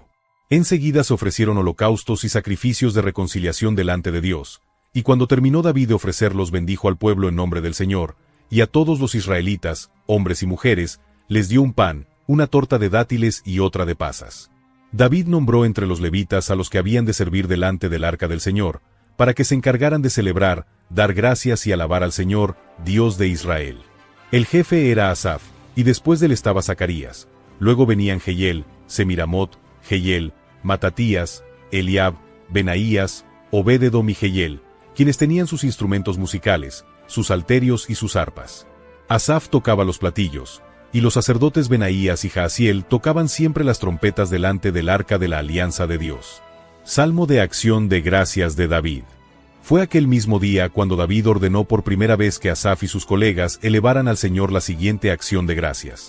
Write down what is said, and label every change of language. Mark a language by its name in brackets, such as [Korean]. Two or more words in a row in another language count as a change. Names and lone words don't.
[Spanish] Enseguida se ofrecieron holocaustos y sacrificios de reconciliación delante de Dios, y cuando terminó David de ofrecerlos bendijo al pueblo en nombre del Señor, y a todos los israelitas, hombres y mujeres, les dio un pan, una torta de dátiles y otra de pasas. David nombró entre los levitas a los que habían de servir delante del arca del Señor, para que se encargaran de celebrar, dar gracias y alabar al Señor, Dios de Israel. El jefe era Asaf, y después de él estaba Zacarías. Luego venían Jehiel, Semiramot, Jehiel, Matatías, Eliab, Benaías, Obed-edom y Jehiel, quienes tenían sus instrumentos musicales, sus salterios y sus arpas. Asaf tocaba los platillos, y los sacerdotes Benaías y Jaasiel tocaban siempre las trompetas delante del arca de la alianza de Dios. Salmo de acción de gracias de David. Fue aquel mismo día cuando David ordenó por primera vez que Asaf y sus colegas elevaran al Señor la siguiente acción de gracias.